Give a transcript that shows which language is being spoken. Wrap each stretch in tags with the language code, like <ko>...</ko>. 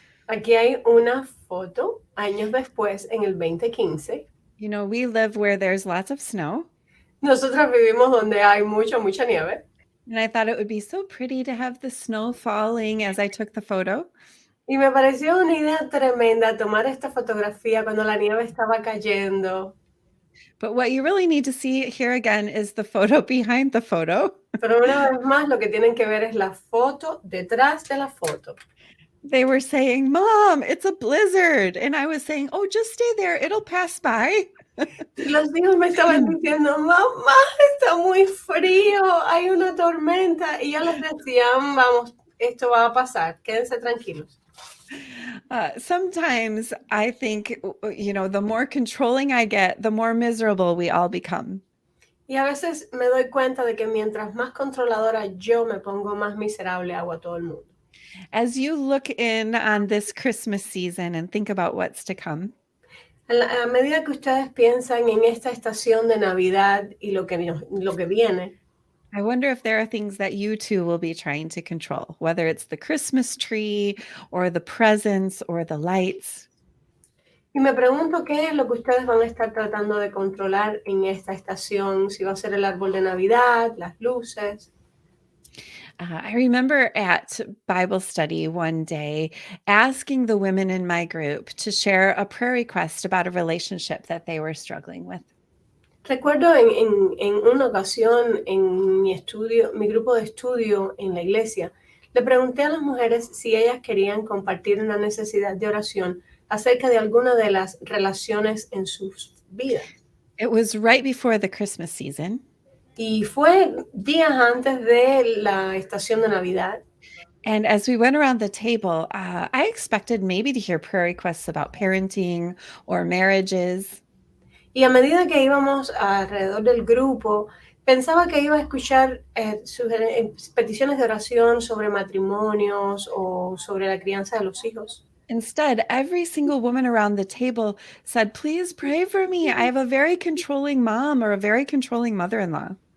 <es>Aquí hay una foto años después, en el 2015.</es> <en>You know, we live where there's lots of snow.</en> <es>Nosotros vivimos donde hay mucha nieve.</es> <en>And I thought it would be so pretty to have the snow falling as I took the photo.</en> <es>Y me pareció una idea tremenda tomar esta fotografía cuando la nieve estaba cayendo.</es> <en>But what you really need to see here again is the photo behind the photo.</en> <es>Pero una vez más lo que tienen que ver es la foto detrás de la foto.</es> <en>They were saying, Mom, it's a blizzard. And I was saying, oh, just stay there. It'll pass by.</en> <es>Los niños me estaban diciendo, mamá, está muy frío, hay una tormenta. Y yo les decía, vamos, esto va a pasar, quédense tranquilos.</es> <en>Sometimes I think, you know, the more controlling I get, the more miserable we all become.</en> <es>Y a veces me doy cuenta de que mientras más controladora yo me pongo, más miserable hago a todo el mundo.</es> <en>As you look in on this Christmas season and think about what's to come,</en> <es>A medida que ustedes piensan en esta estación de Navidad y lo que viene,</es> <en>I wonder if there are things that you too will be trying to control, whether it's the Christmas tree or the presents or the lights.</en> <es>y me pregunto qué es lo que ustedes van a estar tratando de controlar en esta estación, si va a ser el árbol de Navidad, las luces.</es> <en>I remember at Bible study one day asking the women in my group to share a prayer request about a relationship that they were struggling with.</en> <es>Recuerdo en una ocasión en mi grupo de estudio en la iglesia, le pregunté a las mujeres si ellas querían compartir una necesidad de oración acerca de alguna de las relaciones en sus vidas.</es> <en>It was right before the Christmas season.</en> <es>Y fue días antes de la estación de Navidad.</es> <en>And as we went around the table, I expected maybe to hear prayer requests about parenting or marriages.</en> <es>Y a medida que íbamos alrededor del grupo, pensaba que iba a escuchar peticiones de oración sobre matrimonios o sobre la crianza de los hijos.</es> <en>Instead, every single woman around the table said, "Please pray for me. I have a very controlling mom or a very controlling mother-in-law."</en>